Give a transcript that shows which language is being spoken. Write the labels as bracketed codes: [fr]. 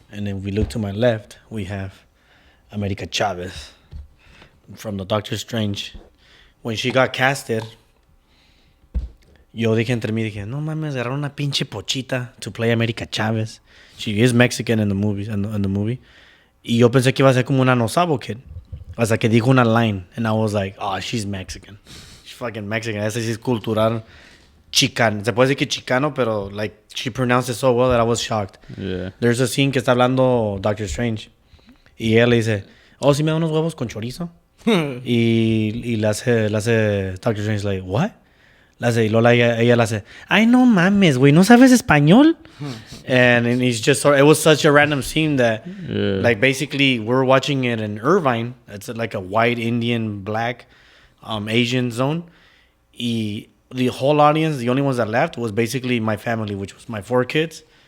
[en] And then we look to my left, we have America Chavez from the Doctor Strange. When she got casted, [es] yo dije entre mí, no mames, agarraron una pinche pochita [en] to play America Chavez. She is Mexican in the movie. In the movie. [es] Y yo pensé que iba a ser como una no sabo kid. Hasta que dijo una line. [en] And I was like, oh, she's Mexican. She's fucking Mexican. [es] Ese sí es cultural chicano. Se puede decir que chicano, pero [en] like she pronounced it so well that I was shocked. Yeah. There's a scene [es] que está hablando [en] Doctor Strange. [es] Y ella le dice, oh, ¿sí me da unos huevos con chorizo? y le hace Doctor Strange [en] like, what? [es] Y Lola, ella le hace, ay, no mames, güey, ¿no sabes español? [en] And it's just, it was such a random scene that, like, basically, we're watching it in Irvine. It's like a white, Indian, black, Asian zone. Y the whole audience, the only ones that left was basically my family, which was my 4 kids.